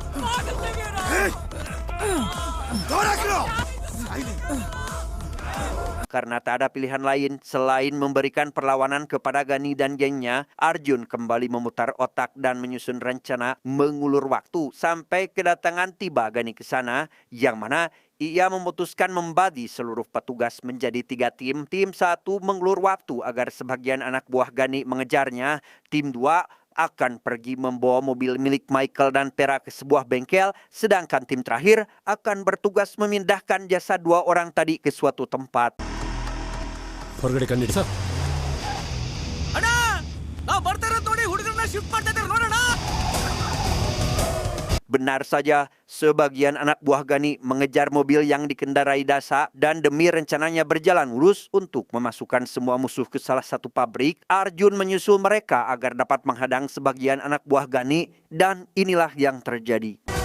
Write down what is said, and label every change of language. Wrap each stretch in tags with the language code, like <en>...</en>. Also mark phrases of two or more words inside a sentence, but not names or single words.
<id>Karena tak ada pilihan lain selain memberikan perlawanan kepada Gani dan gengnya, Arjun kembali memutar otak dan menyusun rencana mengulur waktu sampai kedatangan tiba Gani ke sana, yang mana ia memutuskan membagi seluruh petugas menjadi 3 tim. Tim 1 mengulur waktu agar sebagian anak buah Gani mengejarnya. Tim 2 akan pergi membawa mobil milik Michael dan Pera ke sebuah bengkel, sedangkan tim terakhir akan bertugas memindahkan jasad 2 orang tadi ke suatu tempat.</id> <kn>ಹೊರಗಡೆ ಕಣ್ಣಿಡಿ ಸರ್. ಅಣ್ಣ ನಾವು ಬರ್ತಾ ಇರೋದು ನೋಡಿ ಹುಡುಗರನ್ನ ಶಿಫ್ಟ್ ಮಾಡ್ತಾ ಇದ್ದಾರೆ ನೋಡೋಣ.</kn> <id>Benar saja, sebagian anak buah Gani mengejar mobil yang dikendarai Dasa dan demi rencananya berjalan lurus untuk memasukkan semua musuh ke salah satu pabrik, Arjun menyusul mereka agar dapat menghadang sebagian anak buah Gani dan inilah yang terjadi.</id>